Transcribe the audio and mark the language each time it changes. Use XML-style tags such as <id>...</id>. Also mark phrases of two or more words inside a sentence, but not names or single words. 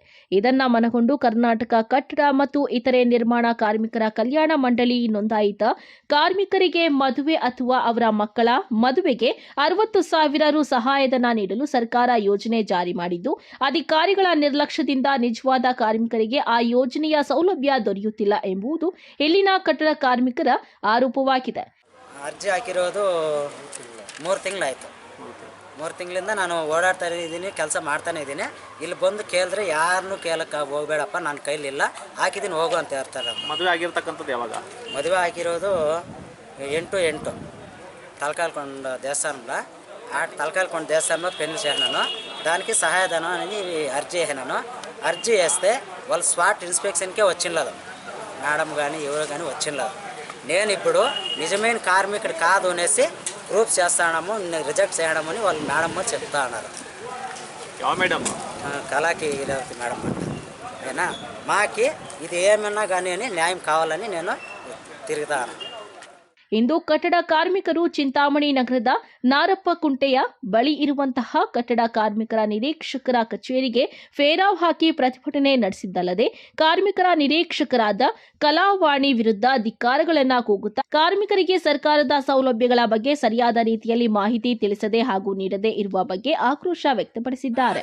<kn>ಇದನ್ನ ಮನಗೊಂಡು ಕರ್ನಾಟಕ ಕಟ್ಟಡ ಮತ್ತು ಇತರೆ ನಿರ್ಮಾಣ ಕಾರ್ಮಿಕರ ಕಲ್ಯಾಣ ಮಂಡಳಿ ನೋಂದಾಯಿತ ಕಾರ್ಮಿಕರಿಗೆ ಮದುವೆ ಅಥವಾ ಅವರ ಮಕ್ಕಳ ಮದುವೆಗೆ 60,000 ರು ಸಹಾಯಧನ ನೀಡಲು ಸರ್ಕಾರ ಯೋಜನೆ ಜಾರಿ ಮಾಡಿದ್ದು, ಅಧಿಕಾರಿಗಳ ನಿರ್ಲಕ್ಷ್ಯದಿಂದ ನಿಜವಾದ ಕಾರ್ಮಿಕರಿಗೆ ಆ ಯೋಜನೆಯ ಸೌಲಭ್ಯ ದೊರೆಯುತ್ತಿಲ್ಲ ಎಂಬುದು ಇಲ್ಲಿನ ಕಟ್ಟಡ ಕಾರ್ಮಿಕರ ಆರೋಪವಾಗಿದೆ. ಅರ್ಜಿ ಹಾಕಿರೋದು 3 ತಿಂಗಳಾಯಿತು. 3 ತಿಂಗಳಿಂದ ನಾನು ಓಡಾಡ್ತಾನೆ ಇದ್ದೀನಿ, ಕೆಲಸ ಮಾಡ್ತಾನೆ ಇದ್ದೀನಿ. ಇಲ್ಲಿ ಬಂದು ಕೇಳಿದ್ರೆ ಯಾರನ್ನೂ ಕೇಳಕ್ಕೆ ಹೋಗಬೇಡಪ್ಪ, ನನ್ನ ಕೈಲಿಲ್ಲ, ಹಾಕಿದ್ದೀನಿ ಹೋಗು ಅಂತ ಹೇಳ್ತಾರೆ. ಮದುವೆ ಆಗಿರ್ತಕ್ಕಂಥದ್ದು ಯಾವಾಗ? ಮದುವೆ ಆಗಿರೋದು 8/8 తలకాయలకొండ దేవస్థానంలో.</kn> <te>ఆ తలకాయలకొండ దేవస్థానంలో పెళ్లి చేసినాను. దానికి సహాయధనం అని అర్జీ వేసినాను. అర్జీ వేస్తే వాళ్ళు</te> <en>spot inspection</en> <te>వచ్చిండదు, మేడం కానీ ఎవరు కానీ వచ్చిండదు. నేను ఇప్పుడు నిజమైన కార్మికుడు కాదు అనేసి ప్రూఫ్ చేస్తాము, రిజెక్ట్ చేయడమని వాళ్ళు మేడం చెప్తా ఉన్నారు. మేడం కళాకి మేడం ఏనా మాకి ఇది ఏమన్నా కానీ అని న్యాయం కావాలని నేను తిరుగుతాను.</te> <kn>ಇಂದು ಕಟ್ಟಡ ಕಾರ್ಮಿಕರು ಚಿಂತಾಮಣಿ ನಗರದ ನಾರಪ್ಪಕುಂಟೆಯ ಬಳಿ ಇರುವಂತಹ ಕಟ್ಟಡ ಕಾರ್ಮಿಕರ ನಿರೀಕ್ಷಕರ ಕಚೇರಿಗೆ ಫೇರಾವ್ ಹಾಕಿ ಪ್ರತಿಭಟನೆ ನಡೆಸಿದ್ದಲ್ಲದೆ ಕಾರ್ಮಿಕರ ನಿರೀಕ್ಷಕರಾದ ಕಲಾವಾಣಿ ವಿರುದ್ಧ ಧಿಕ್ಕಾರಗಳನ್ನು ಕೂಗುತ್ತಾ ಕಾರ್ಮಿಕರಿಗೆ ಸರ್ಕಾರದ ಸೌಲಭ್ಯಗಳ ಬಗ್ಗೆ ಸರಿಯಾದ ರೀತಿಯಲ್ಲಿ ಮಾಹಿತಿ ತಿಳಿಸದೆ ಹಾಗೂ ನೀಡದೇ ಇರುವ ಬಗ್ಗೆ ಆಕ್ರೋಶ ವ್ಯಕ್ತಪಡಿಸಿದ್ದಾರೆ.</kn>